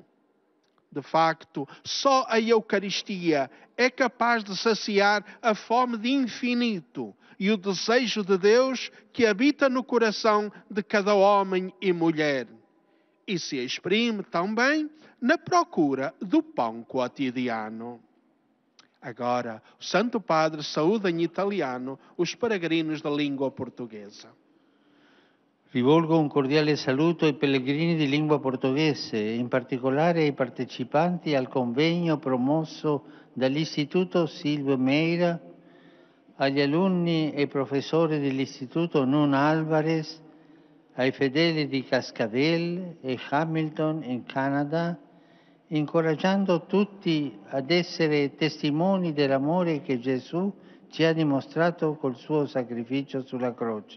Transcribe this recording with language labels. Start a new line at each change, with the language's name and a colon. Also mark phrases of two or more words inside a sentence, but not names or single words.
Portuguese: De facto, só a Eucaristia é capaz de saciar a fome de infinito e o desejo de Deus que habita no coração de cada homem e mulher. E se exprime também na procura do pão cotidiano. Agora, o Santo Padre saúda em italiano os peregrinos da língua portuguesa.
Italian: Rivolgo un cordiale saluto ai pellegrini di lingua portoghese, in particolare ai partecipanti al convegno promosso dall'Istituto Silvio Meira, agli alunni e professori dell'Istituto Nun Alvarez, ai fedeli di Cascavelle e Hamilton in Canada, incoraggiando tutti ad essere testimoni dell'amore che Gesù ci ha dimostrato col suo sacrificio sulla croce.